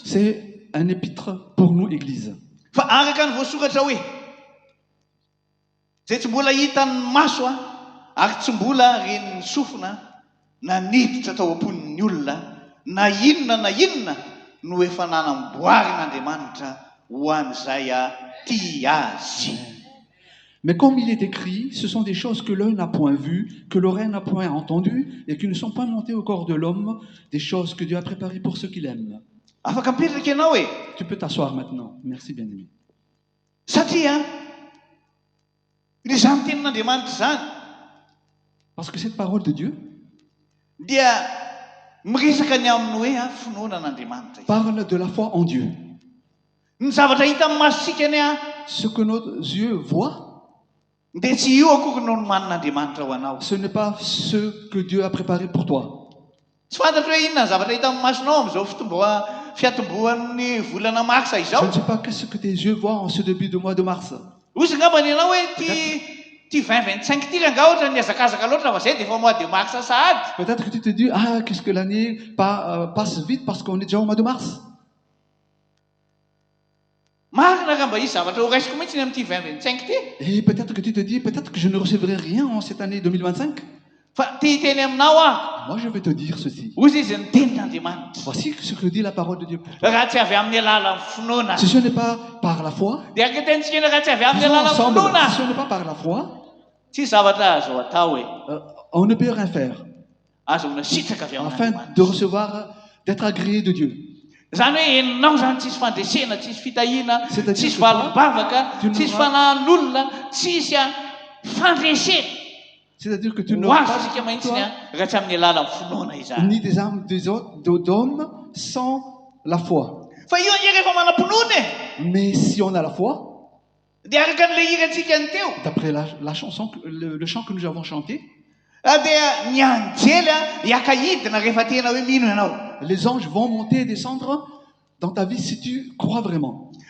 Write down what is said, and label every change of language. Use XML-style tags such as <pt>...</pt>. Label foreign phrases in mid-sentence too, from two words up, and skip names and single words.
<fr>C'est un épître pour nous, Église.</fr> <mg>Fa araka ny voasoratra hoe zay tsy mbola hitan'ny maso a ary tsy mbola ren'ny sofina na niditra tao am-pon'ny olona na inona no efa nanamboarin'Andriamanitra ho an'izay a tia azy.</mg> <fr>Mais comme il est écrit, ce sont des choses que l'œil n'a point vues, que l'oreille n'a point entendues, et qui ne sont pas montées au corps de l'homme, des choses que Dieu a préparées pour ceux qui l'aiment.</fr> <mg>Afaka mipetraka ianao e.</mg> <fr>Tu peux t'asseoir maintenant. Merci, bien-aimé.</fr> <mg>Satria ny zany tenin'Andriamanitra zany</mg> <fr>Parce que cette parole de Dieu</fr> <mg>dia miresaka ny amin'ny hoe a finoanan'Andriamanitra.</mg> <fr>parle de la foi en Dieu.</fr> <mg>Ny zavatra hita amin'ny masosika ny a</mg> <fr>Ce que nos yeux voient,</fr> <mg>dia tsy io akory no nomanin'Andriamanitra ho anao.</mg> <fr>ce n'est pas ce que Dieu a préparé pour toi.</fr> <mg>Tsy fantatra hoe inona ny zavatra hita amin'ny masonao amin'izao fiatombohan'ny volana marsa</mg> <fr>Je</fr> <mg>izao.</mg> <fr>ne sais pas qu'est-ce que tes yeux voient en ce début de mois de mars.</fr> <mg>Ozy ngambany ianao hoe ty 2025 ty ranga ohatra ny azakazaka loatra fa zay dia efa</mg> <fr>mois de mars</fr> <mg>sahady.</mg> <fr>Peut-être que tu te dis, ah, qu'est-ce que l'année passe vite parce qu'on est déjà au mois de mars.</fr> <mg>Marina ka mba izy zavatra ho raisiko mihitsy ny amin'ity 2025 ty.</mg> <fr>Et peut-être que tu te dis, peut-être que je ne recevrai rien en cette année 2025.</fr> <mg>Fa ty hiteny aminao ah.</mg> <fr>Moi, je vais te dire ceci.</fr> <mg>Ozy izy ny tenin'Andriamanitra.</mg> <fr>Voici ce que dit la parole de Dieu pour toi.</fr> <mg>Raha tsy avy amin'ny alalan'ny finoana.</mg> <fr>Si ce n'est pas par la foi,</fr> <mg>Dia anketentsika raha tsy avy amin'ny</mg> <fr>disons</fr> <mg>alalan'ny</mg> <fr>ensemble,</fr> <mg>finoana.</mg> <fr>si ce n'est pas par la foi,</fr> <mg>Tsy zavatra azo atao hoe</mg> <fr>on ne peut rien faire</fr> <mg>azohona sitraka avy</mg> <fr>afin de</fr> <mg>amin'Andriamanitra.</mg> <fr>recevoir, d'être agréé de Dieu.</fr> <mg>Zany hoe eninao zany tsisy fandresena, tsisy fitahiana,</mg> <fr>C'est-à-dire</fr> <mg>tsisy</mg> <fr>que toi,</fr> <mg>valom-bavaka,</mg> <fr>tu</fr> <mg>tsisy</mg> <fr>n'auras-</fr> <mg>fanahin'olona, tsisy fandresena.</mg> <fr>C'est-à-dire que tu</fr> <mg>Ho</mg> <fr>n'auras</fr> <mg>azo</mg> <fr>pas</fr> <mg>isika mahitsy</mg> <fr>toi,</fr> <mg>raha tsy amin'ny alalan'ny finoana izany.</mg> <fr>ni des âmes des autres, d'hommes sans la foi. Mais si on a la foi, d'après la chanson, le chant que nous avons chanté, les anges vont monter et descendre dans ta vie si tu crois vraiment.</fr>